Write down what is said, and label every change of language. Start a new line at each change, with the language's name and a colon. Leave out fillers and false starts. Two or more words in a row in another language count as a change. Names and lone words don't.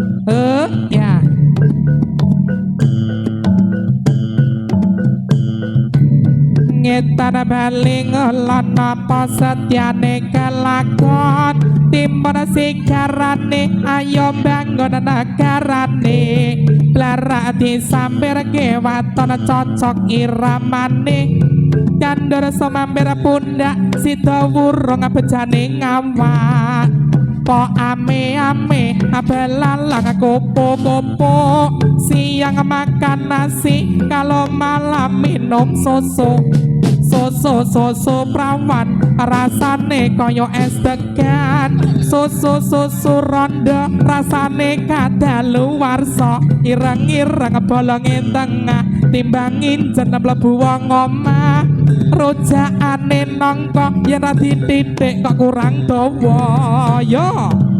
Javanese: ya ngetan baling lan napa setyane kelakon timbul sikarane ayo bangun nagarane blarak disamber kewaton cocok iramane kandur semampir pundak sida wurung bejane ngawak po ame-ame
Indonesian: abelalang kopo-kopo siang makan nasi kalau malam minum susu
Javanese: susu prawan rasane koyo es degan susu rondo rasane kadaluwarsa ireng-ireng bolonge tengah timbangin jeneng mlebu wong omah rojakane nangka yen ra dititik kok kurang dawa yo